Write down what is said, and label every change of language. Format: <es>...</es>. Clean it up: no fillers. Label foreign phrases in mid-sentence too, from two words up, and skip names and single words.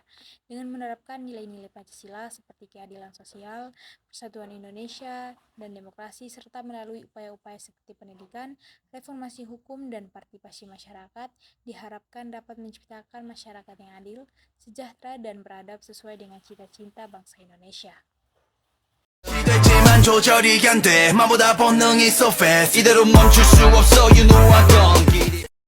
<id>Dengan menerapkan nilai-nilai Pancasila seperti keadilan sosial, persatuan Indonesia, dan demokrasi, serta melalui upaya-upaya seperti pendidikan, reformasi hukum, dan partisipasi masyarakat, diharapkan dapat menciptakan masyarakat yang adil, sejahtera, dan beradab sesuai dengan cita-cita bangsa Indonesia.</id> <ko>되지만 조절이 안 돼. 마보다 본능이</ko> <en>so fast.</en> <ko>이대로 멈출 수 없어.</ko> <en>You know I don't get it.</en>